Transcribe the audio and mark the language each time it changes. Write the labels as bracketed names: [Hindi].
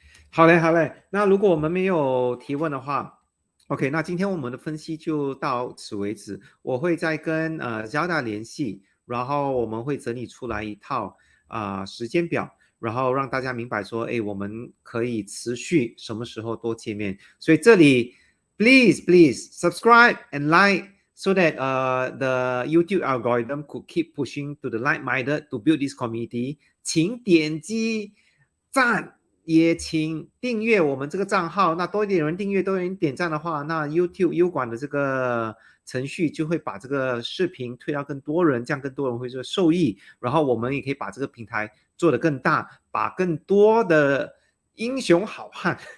[Chinese] 好嘞，好嘞。那如果我们没有提问的话，OK，那今天我们的分析就到此为止。我会再跟Zelda 联系，然后我们会整理出来一套时间表，然后让大家明白说，我们可以持续什么时候多见面。所以这里 [English] please subscribe and like so that the YouTube algorithm could keep pushing to the like-minded to build this community。 [Chinese] 请点击赞。也请订阅我们这个账号，那多一点人订阅，多一点人点赞的话，那 YouTube 优管的这个程序就会把这个视频推到更多人，这样更多人会受益，然后我们也可以把这个平台做得更大，把更多的英雄好汉